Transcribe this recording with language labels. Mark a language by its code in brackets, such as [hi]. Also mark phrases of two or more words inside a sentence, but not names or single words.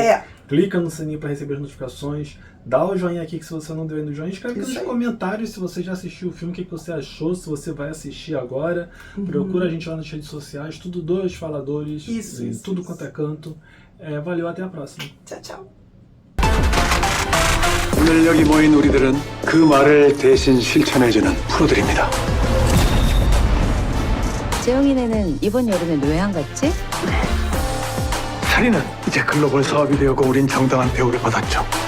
[pt] Clica no sininho para receber as notificações. Dá o joinha aqui que se você não deu ainda o joinha. Escreve aqui nos comentários se você já assistiu o filme, o que você achou, se você vai assistir agora. Procura a gente lá nas redes sociais, tudo Dois Faladores, em tudo quanto é canto. Valeu, até a próxima. Tchau, tchau. [ko] 오늘 여기 모인 우리들은 그 말을 대신 실천해주는 프로들입니다. 재영이네는 이번 여름에 왜 안 갔지? 살인은 이제 글로벌 사업이 되었고 우린 정당한 대우를 받았죠.